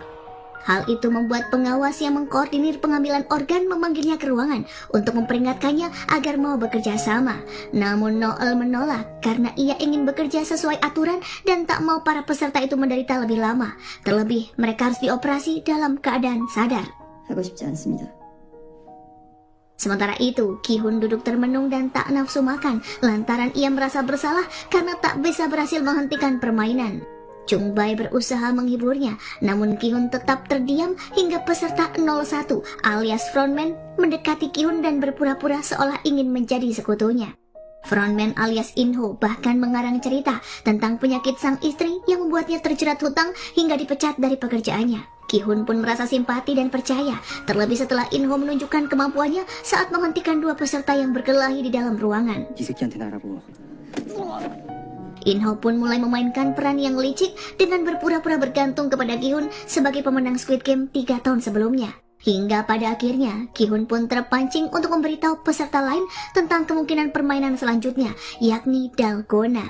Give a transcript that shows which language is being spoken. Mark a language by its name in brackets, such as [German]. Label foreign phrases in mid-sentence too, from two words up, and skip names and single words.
[Indonesian] Hal itu membuat pengawas yang mengkoordinir pengambilan organ memanggilnya ke ruangan untuk memperingatkannya agar mau bekerja sama. Namun Noel menolak karena ia ingin bekerja sesuai aturan dan tak mau para peserta itu menderita lebih lama. Terlebih, mereka harus dioperasi dalam keadaan sadar. [Korean] 하고 싶지 않습니다. [Indonesian] Sementara itu, Gi-hun duduk termenung dan tak nafsu makan lantaran ia merasa bersalah karena tak bisa berhasil menghentikan permainan. Jung-bae berusaha menghiburnya, namun Gi-hun tetap terdiam hingga peserta 01 alias frontman mendekati Gi-hun dan berpura-pura seolah ingin menjadi sekutunya. Frontman alias In-ho bahkan mengarang cerita tentang penyakit sang istri yang membuatnya terjerat hutang hingga dipecat dari pekerjaannya. Gi-hun pun merasa simpati dan percaya, terlebih setelah In-ho menunjukkan kemampuannya saat menghentikan 2 peserta yang berkelahi di dalam ruangan. [Korean] 이 새끼한테 나라고. [Indonesian] In-ho pun mulai memainkan peran yang licik dengan berpura-pura bergantung kepada Gi-hun sebagai pemenang Squid Game 3 tahun sebelumnya. Hingga pada akhirnya, Gi-hun pun terpancing untuk memberitahu peserta lain tentang kemungkinan permainan selanjutnya, yakni Dalgona.